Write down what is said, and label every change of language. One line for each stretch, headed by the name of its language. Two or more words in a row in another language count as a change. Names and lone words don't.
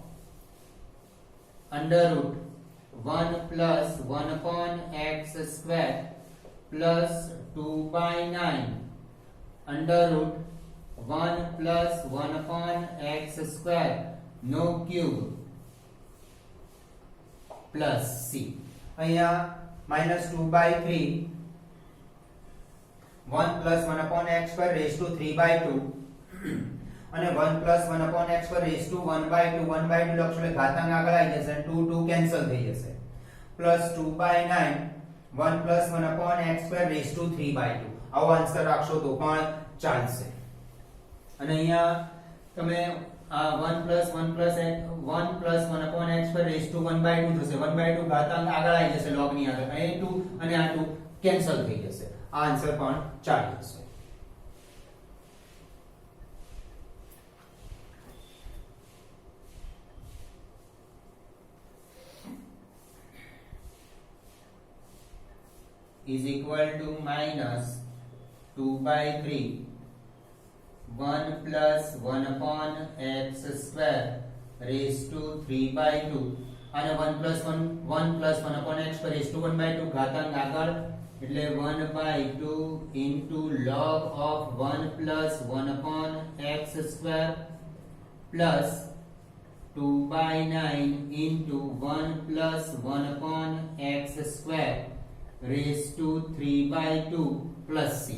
English: under root 1 plus 1 upon x square plus 2 by 9 under root 1 plus 1 upon x square no cube plus c. અહીંયા minus 2 by 3 1 plus 1 upon x square raised to 3 by 2 અને 1 plus 1 upon x square raised to 1 by 2
Gujarati: લખશો એટલે ઘાતાંક આગળ આવી જશે 2 કેન્સલ થઈ જશે
English: plus 2 by 9 1 plus 1 upon x square raised to 3 by 2.
Gujarati: આવો આન્સર રાખશો તો પણ ચાલશે. અને અહીંયા તમે આ
English: 1 plus 1 plus 1 upon x square raised to 1 by 2
Gujarati: થશે. 1 by 2 ઘાતાંક આગળ આવી જશે log ની આગળ. અહીં 2 અને આ 2 કેન્સલ થઈ જશે. આ આન્સર પણ ચાલી જશે.
English: is equal to minus 2 by 3 1 plus 1 upon x square raised to 3 by 2 અને 1 plus 1 upon x square raised to 1 by 2
Gujarati: ઘાતાંક આગળ એટલે
English: 1 by 2 into log of 1 plus 1 upon x square plus 2 by 9 into 1 plus 1 upon x square raised to 3 by 2 plus c.